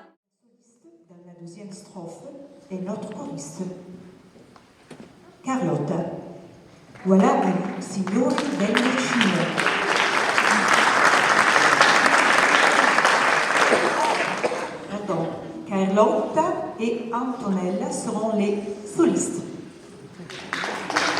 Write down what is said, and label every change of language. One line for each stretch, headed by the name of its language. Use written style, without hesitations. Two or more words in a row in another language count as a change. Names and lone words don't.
French: Dans la deuxième strophe est notre choriste, Carlotta.
Italian: Voilà il signore del Ticino.
French: Pardon, Carlotta et Antonella seront les solistes.